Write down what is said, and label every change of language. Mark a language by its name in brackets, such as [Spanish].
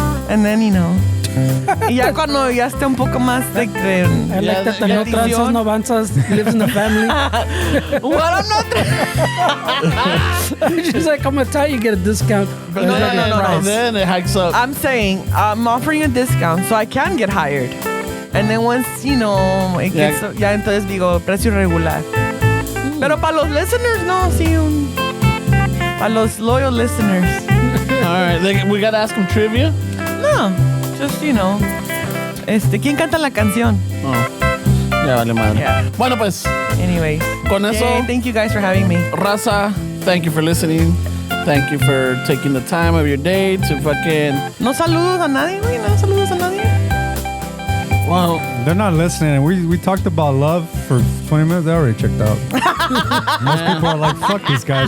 [English] And then, [Spanish] y ya cuando ya esté un poco más like [English] I like that the [Spanish] no transas, no avanzas, [English] lives in the family. Well, I'm not. She's like, I'm gonna tell you, get a discount. No. And then it hikes up. I'm saying I'm offering a discount so I can get hired. And then once, it gets, [Spanish] ya entonces digo, precio regular. Pero para los listeners, no, sí, para los loyal listeners. [English] All right, we gotta ask them trivia. No, just, [Spanish] ¿quién canta la canción? Oh. Ya vale madre. [English] Yeah. [Spanish] Bueno, pues, [English] Anyways. [Spanish] con eso, [English] Yay, thank you guys for having me. raza, thank you for listening. Thank you for taking the time of your day to fucking. [Spanish] No saludos a nadie, güey. No saludos a nadie. [English] Well, They're not listening. We talked about love for 20 minutes. They already checked out. Most people are like, fuck these guys.